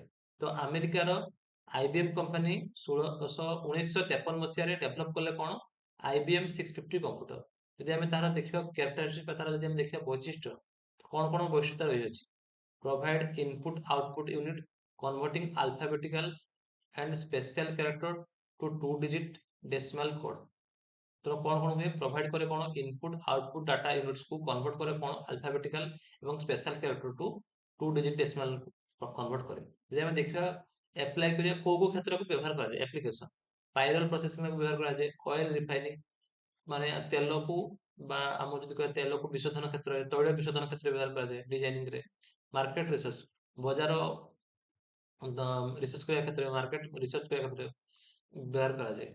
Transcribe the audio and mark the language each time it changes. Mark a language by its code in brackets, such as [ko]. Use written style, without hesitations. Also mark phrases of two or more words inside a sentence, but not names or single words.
[or] ତ ଆମେରିକାର IBM କମ୍ପାନୀ 1953 ମସିହାରେ ଡେଭଲପ କଲେ କଣ? IBM 650 କମ୍ପ୍ୟୁଟର। ଯଦି ଆମେ ତାର ଦେଖିବା କ୍ୟାରେକ୍ଟରିଷ୍ଟିକ୍, ତାର ଯଦି ଆମେ ଦେଖିବା ବୈଶିଷ୍ଟ୍ୟ, କଣ କଣ ବୈଶିଷ୍ଟ୍ୟ ରହିଅଛି? [en] Provide input output unit converting alphabetical and special character to 2-digit decimal code। [or] ତ କଣ କଣ ହୁଏ? ପ୍ରୋଭାଇଡ କରେ କଣ? [en] input output data units [or] କୁ କନଭର୍ଟ କରେ କଣ? ଆଲଫାବେଟିକାଲ ଏବଂ [en] special character to 2-digit decimal [or] କନଭର୍ଟ କରେ। ଯଦି ଆମେ ଦେଖିବା ଆପ୍ଲାଏ କରିବା କୋଉ କୋଉ କ୍ଷେତ୍ରକୁ ବ୍ୟବହାର କରାଯାଏ? [en] application payroll processing [or] ବ୍ୟବହାର କରାଯାଏ। [en] oil refining [or] ମାନେ ତେଲକୁ বা ଆମର ଯଦି କହିବା ତେଲକୁ ବିଶୋଧନ କ୍ଷେତ୍ରରେ, ତୈଳ ବିଶୋଧନ କ୍ଷେତ୍ରରେ ବ୍ୟବହାର କରାଯାଏ ଡିଜାଇନିଂରେ। [en] market research, [or] ବଜାର ରିସର୍ଚ୍ଚ କରିବା କ୍ଷେତ୍ରରେ, [en] market research [or] କରିବା କ୍ଷେତ୍ରରେ ବ୍ୟବହାର କରାଯାଏ।